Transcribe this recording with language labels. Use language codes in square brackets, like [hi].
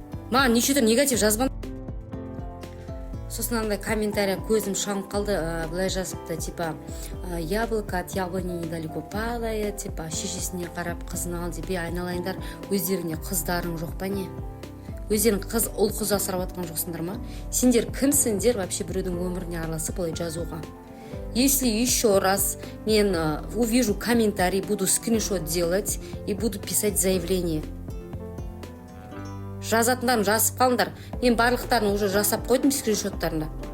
[kk] Маған неше түрлі негатив жазбан. Сосын андай комментария көзім шалынып қалды, былай жазыпты, типа, [ru] яблоко от яблони недалеко падает, [kk] типа, шешесіне қарап қызын ал деп, айналайындар, өздеріне қыздарың жоқ па не? Өздерің ұл қыз асырап атқан жоқсыңдар ма? Сендер кімсіңдер вообще біреудің өміріне араласып олай жазуға? [ru] Если еще раз мен увижу комментарий, буду скриншот делать и буду писать заявление. [kk] Жазатындарын жазып қалыңдар. Мен барлықтарын уже жасап қойдым скриншоттарында.